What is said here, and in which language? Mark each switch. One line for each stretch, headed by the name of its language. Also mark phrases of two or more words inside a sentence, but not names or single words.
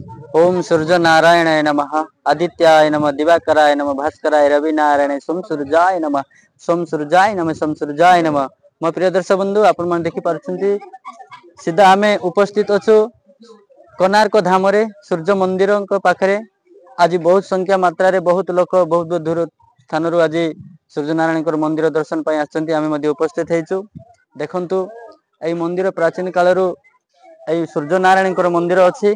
Sanskrit: ओम सूर्य नारायणाय नमः आदित्याय नमः दिवाकराय नमः भास्कराय रवि नारायण सोम सूर्याय नमः सोम सूर्याय नमः सोम सूर्याय नमः।
Odia: ମୋ ପ୍ରିୟ ଦର୍ଶକ ବନ୍ଧୁ ଆପଣ ମାନେ ଦେଖି ପାରୁଛନ୍ତି ସିଧା ଆମେ ଉପସ୍ଥିତ ଅଛୁ କୋଣାର୍କ ଧାମ ରେ ସୂର୍ଯ୍ୟ ମନ୍ଦିର ପାଖରେ। ଆଜି ବହୁତ ସଂଖ୍ୟା ମାତ୍ରା ରେ ବହୁତ ଲୋକ ବହୁତ ଦୂର ସ୍ଥାନ ରୁ ଆଜି ସୂର୍ଯ୍ୟ ନାରାୟଣ ମନ୍ଦିର ଦର୍ଶନ ପାଇଁ ଆସିଛନ୍ତି ଆମେ ମଧ୍ୟରେ ଉପସ୍ଥିତ ହେଉଛୁ। ଦେଖନ୍ତୁ ଏଇ ମନ୍ଦିର ପ୍ରାଚୀନ କାଳରୁ ଏଇ ସୂର୍ଯ୍ୟ ନାରାୟଣ ମନ୍ଦିର ଅଛି।